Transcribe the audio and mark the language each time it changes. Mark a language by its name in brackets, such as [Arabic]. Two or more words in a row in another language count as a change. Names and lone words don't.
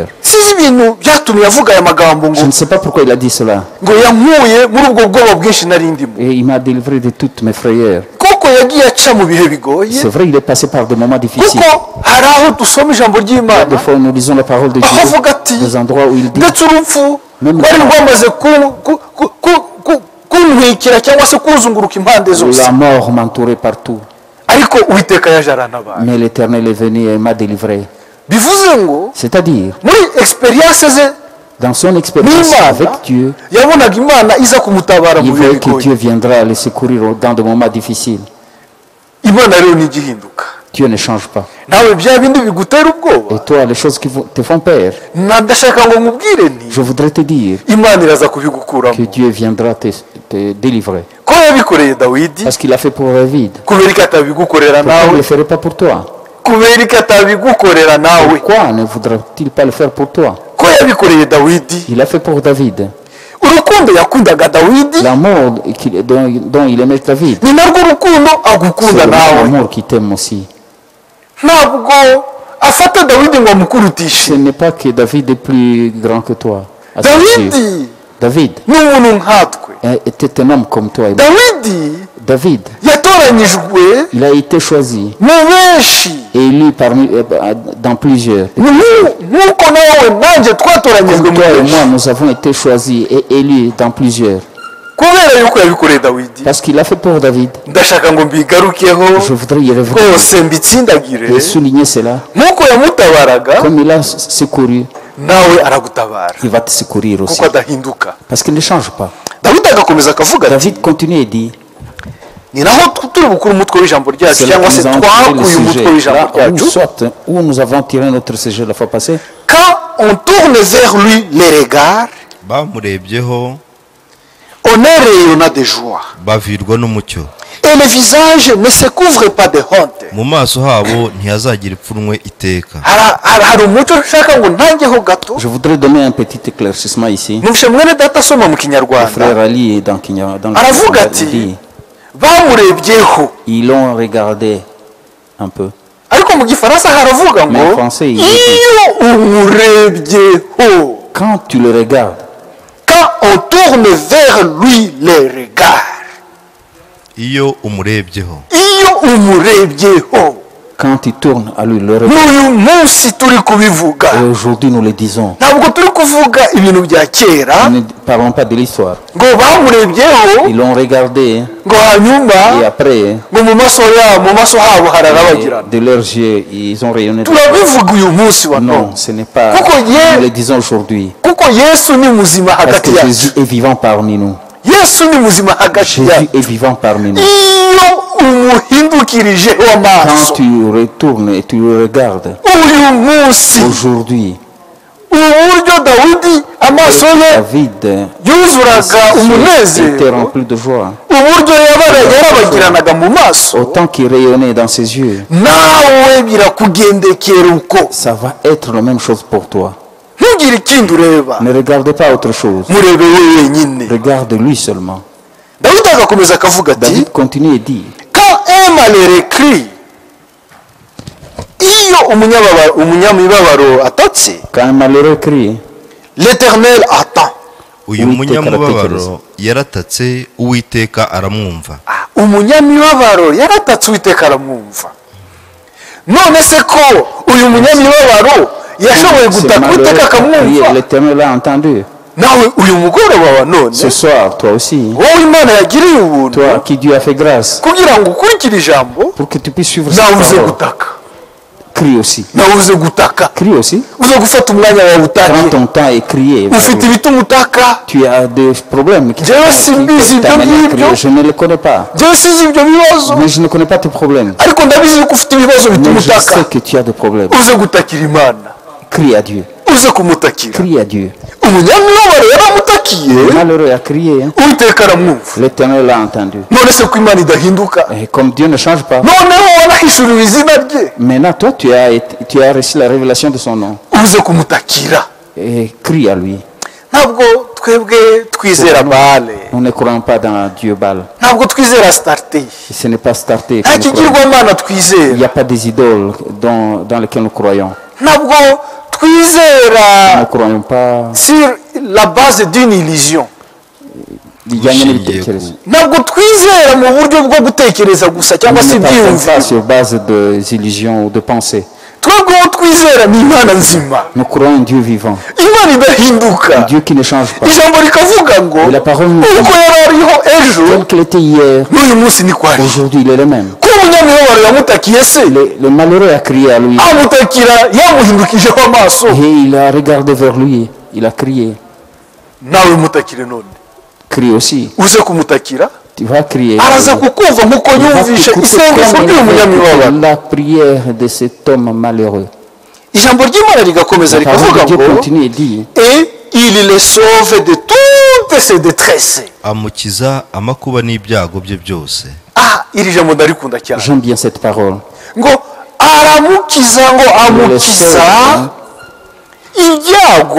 [Kinyarwanda] sinzi ibintu byatumye avuga aya magambo [French] Je [Kinyarwanda] ngo [French] ne sais pas pourquoi il a dit cela. [Kinyarwanda] ngo yankuye muri ubwo bwoba bwinshi nari ndimo. [French] Et il m'a délivré de toutes mes frayeurs. [Kinyarwanda] kuko yagiye aca mu bihe bigoye, [French] C'est vrai, il est passé par des moments difficiles. [Kinyarwanda] kuko hari aho dusoma ijambo ry'imana [French] Des fois, nous lisons la parole de [Kinyarwanda] aho [French] Dieu, [Kinyarwanda] avuga ati [French] des endroits où il dit, [Kinyarwanda] ndetse urupfu [French] Même [Kinyarwanda] rwari [French] la- [Kinyarwanda] rwamaze kuntwikira cyangwa se kuzunguruka impande zose, [French] la mort m'entourait partout. [Kinyarwanda] ariko uwiteka yaje arantabara. [French] Mais l'Éternel est venu et m'a délivré. [Kinyarwanda] bivuze ngo [French] C'est-à-dire, [Kinyarwanda] muri experience ze [French] dans son expérience avec [Kinyarwanda] n'imana [French] Dieu, [Kinyarwanda] yabonaga imana iza kumutabara [French] il [Kinyarwanda] mu bihe [French] voyait que [Kinyarwanda] bigoye. [French] Dieu viendra le secourir dans des moments difficiles. [Kinyarwanda] imana rero ntigihinduka. [French] Dieu ne change pas. [Kinyarwanda] nawe bya bindi bigutera ubwoba, [French] Et toi, les choses qui te font peur, [Kinyarwanda] ndashaka ngo nkubwire nti [French] je voudrais te dire [Kinyarwanda] imana iraza kubigukuramo, [French] que Dieu viendra te délivrer. [Kinyarwanda] ko yabikoreye dawidi, [French] Parce qu'il a fait pour David. [Kinyarwanda] kubera ko atabigukorera [French] Pourquoi il ne [Kinyarwanda] nawe, [French] le ferait pas pour toi? [Kinyarwanda] kubera ko atabigukorera nawe, [French] Pourquoi ne voudra-t-il pas le faire pour toi? [Kinyarwanda] ko yabikoreye dawidi. [French] Il a fait pour David. [Kinyarwanda] urukundo yakundaga dawidi [French] L'amour dont il aimait David, [Kinyarwanda] ni narwo rukundo [French] c'est [Kinyarwanda] agukunda [French] le même [Kinyarwanda] nawe. [French] amour qui t'aime aussi. [Kinyarwanda] ntabwo afata dawidi ngo amukurutishe. [French] Ce n'est pas que David est plus grand que toi. à ses yeux. [Kinyarwanda] dawidi [French] David [Kinyarwanda] ni umuntu nkatwe. [French] était un homme comme toi et moi. [Kinyarwanda] dawidi [French] David, [Kinyarwanda] yatoranyijwe [French] il a été choisi [Kinyarwanda] mu benshi, [French] et élu dans plusieurs. [Kinyarwanda] nk'uko nawe nanjye twatoranyijwe [French] Comme [Kinyarwanda] mu [French] toi et moi, [Kinyarwanda] benshi, [French] nous avons été choisis et élus dans plusieurs. [Kinyarwanda] kubera yuko yabikoreye dawidi. [French] Parce qu'il a fait pour David. [Kinyarwanda] ndashaka ngo mbigarukeho [French] Je voudrais y revenir [Kinyarwanda] rwose mbitsindagire. [French] et souligner cela. [Kinyarwanda] nk'uko yamutabaraga [French] Comme il a secouru, [Kinyarwanda] nawe aragutabara, [French] il va te secourir aussi. [Kinyarwanda] kuko adahinduka. [French] Parce qu'il ne change pas. [Kinyarwanda] dawidi agakomeza akavuga ati, [French] David continue et dit, [Kinyarwanda] ni naho turi bukuru umutwe w'ijambo ryacu, [French] c'est là [Kinyarwanda] cyangwa [French] que [Kinyarwanda] se [French] nous avons tiré le [Kinyarwanda] twakuye umutwe [French] sujet. [Kinyarwanda] w'ijambo [French] Là où, [Kinyarwanda] ryacu. [French] soit, où nous avons tiré notre sujet la fois passée, quand on tourne vers lui les regards, [Kinyarwanda] bamurebyeho [French] on est rayonnant de joie [Kinyarwanda] bavirwa n'umucyo, [French] et le visage ne se couvre pas de honte. [Kinyarwanda] mu maso habo ntihazagira ipfunwe iteka. hari umuco nshaka ngo ntangeho gato. [French] je voudrais donner un petit éclaircissement ici. [Kinyarwanda] numvise mwene data asoma mu [French] Le [Kinyarwanda] kinyarwanda [French] frère Ali dans le [Kinyarwanda] aravuga [French] il [Kinyarwanda] ati [French] dit, [Kinyarwanda] bamurebyeho, [French] ils l'ont regardé un peu. [Kinyarwanda] ariko mu gifaransa haravuga [French] Mais [Kinyarwanda] ngo [French] en français, il dit, [Kinyarwanda] iyo umurebyeho, [French] quand tu le regardes, quand on tourne vers lui les regards, [Kinyarwanda] iyo umurebyeho, iyo umurebyeho. [French] quand tu tournes à lui le regard, [Kinyarwanda] n'uyu munsi turi kubivuga, [French] et aujourd'hui nous le disons, [Kinyarwanda] ntabwo turi kuvuga ibintu bya kera [French] nous ne parlons pas de l'histoire. [Kinyarwanda] ngo bamurebyeho [French] Ils l'ont regardé [Kinyarwanda] ngo hanyuma [French] et après, [Kinyarwanda] ngo mu maso habo hararabagirana. [French] de leurs yeux, ils ont rayonné. [Kinyarwanda] turabivuga uyu munsi wa [French] Non, [Kinyarwanda] none [French] ce n'est pas, [Kinyarwanda] Kuko [French] nous le disons aujourd'hui. [Kinyarwanda] kuko yesu ni muzima [French] Parce [Kinyarwanda] hagati [French] que [Kinyarwanda] yacu. [French] Jésus est vivant parmi nous. [Kinyarwanda] yesu ni muzima hagati [French] Jésus [Kinyarwanda] yacu. [French] est vivant parmi nous. [Kinyarwanda] iyo umuhindukirijeho amaso [French] Quand tu retournes et tu le regardes, [Kinyarwanda] uyu munsi [French] aujourd'hui, [Kinyarwanda] uburyo dawidi amaso ye [French] David [Kinyarwanda] yuzuraga [French] était [Kinyarwanda] umunezero, [French] rempli de joie. [Kinyarwanda] uburyo yarabagiranaga mu maso, [French] Autant qu'il rayonnait dans ses yeux, [Kinyarwanda] nawe birakugendekera uko. [French] ça va être la même chose pour toi. [Kinyarwanda] Ntugire ikindi ureba, [French] Ne regarde pas autre chose. [Kinyarwanda] murebe we wenyine. [French] Regarde lui seulement. [Kinyarwanda] dawidi agakomeza akavuga ati, [French] David continue et dit, quand un malheureux crie, [Kinyarwanda] iyo umunyamibabaro atatse, [French] quand un malheureux crie, l'Éternel attend. [Kinyarwanda] uyu Uwiteka munyamubabaro aratekereza. yaratatse uwiteka aramwumva. Umunyamibabaro yaratatse uwiteka aramwumva. None se ko uyu munyamibabaro yashoboye [French] ce [Kinyarwanda] gutaka [French] malheureux [Kinyarwanda] uwiteka [French] a crié, [Kinyarwanda] akamwumva, [French] l'Éternel a entendu. [Kinyarwanda] nawe uyu mugoroba wa none, [French] Ce soir, toi aussi, [Kinyarwanda] wowe Imana yagiriye ubuntu [French] toi à qui Dieu a fait grâce, [Kinyarwanda] kugira ngo ukurikire ijambo, [French] pour que tu puisses suivre cette [Kinyarwanda] nawe uze [French] parole, [Kinyarwanda] gutaka, [French] crie aussi. [Kinyarwanda] nawe uze gutaka, [French] Crie aussi. [Kinyarwanda] uze gufata umwanya wawe [French] Prends [Kinyarwanda] utake. [French] ton temps et crier. [Kinyarwanda] Ufite ibituma utaka, [French] Tu as des problèmes qui [Kinyarwanda] Dieu simbizi [French] t'amènent à [Kinyarwanda] ibyo [French] crier. [Kinyarwanda] ngibyo. [French] Je ne les connais pas. [Kinyarwanda] njyewe sizi ibyo bibazo, [French] Mais je ne connais pas tes problèmes. [Kinyarwanda] ariko ndabizi ko ufite ibibazo bituma [French] Mais je [Kinyarwanda] utaka. [French] sais que tu as des problèmes. [Kinyarwanda] Uze gutakira Imana, [French] Crie à Dieu. [Kinyarwanda] uze kumutakira. [French] Crie à Dieu. [Kinyarwanda] Umunyamibabaro yaramutakiye, [French] Le malheureux a crié. Hein. [Kinyarwanda] uwiteka aramwumva. [French] L'Éternel l'a entendu. [Kinyarwanda] None se ko Imana idahinduka, [French] Et comme Dieu ne change pas, [Kinyarwanda] noneho wanahishuriwe izina rye, [French] maintenant toi tu as reçu la révélation de son nom. [Kinyarwanda] uze kumutakira. [French] Et crie à lui. [Kinyarwanda] Ntabwo twebwe twizera Baale, [French] Nous ne croyons pas dans Dieu Baal. [Kinyarwanda] ntabwo twizera Astarté, [French] Et ce n'est pas starté. [Kinyarwanda] nta kigirwamana twizera, [French] Il n'y a pas des idoles dans lesquelles nous croyons. [Kinyarwanda] ntabwo [French] Nous ne [Kinyarwanda] twizera [French] croyons pas. sur la base d'une illusion, [Kinyarwanda] bijyanye n'ibitekerezo. ntabwo twizera mu buryo bwo gutekereza gusa [French] Nous [Kinyarwanda] cyangwa se [French] ne partons pas [Kinyarwanda] ibyiyumviro. [French] sur base des illusions ou de pensées. [Kinyarwanda] Twebwe uwo twizera ni Imana nzima, [French] Nous croyons un Dieu vivant, [Kinyarwanda] Imana idahinduka. [French] un Dieu qui ne change pas. [Kinyarwanda] Ijambo rikavuga ngo [French] Et la parole nous dit, [Kinyarwanda] uko yari ariho ejo [French] tel qu'il était hier, [Kinyarwanda] n'uyu munsi niko ari. [French] aujourd'hui il est le même. [Kinyarwanda] ko umunyamibabaro yamutakiye se, [French] Le malheureux a crié à lui [Kinyarwanda] amutakira yamuhindukijeho amaso, [French] et il a regardé vers lui. Il a crié. [Kinyarwanda] nawe mutakire none, [French] Crie aussi. [Kinyarwanda] uze kumutakira, [French] Tu vas crier. [Kinyarwanda] araza kukumva nk'uko [French] Il va [Kinyarwanda] yumvishe [French] t'écouter [Kinyarwanda] isengesho [French] comme il [Kinyarwanda] ry'uyu [French] a [Kinyarwanda] munyamibabaro. [French] écouté la prière de cet homme malheureux. [Kinyarwanda] Ijambo ry'Imana rigakomeza [French] La parole [Kinyarwanda] rikavuga [French] de Dieu [Kinyarwanda] ngo, [French] continue et dit, et il les sauve de toutes ses détresses. [Kinyarwanda] amukiza amakuba n'ibyago bye byose. Iri jambo ndarikunda cyane, [French] j'aime bien cette parole. [Kinyarwanda] ngo aramukiza, ngo amukiza ibyago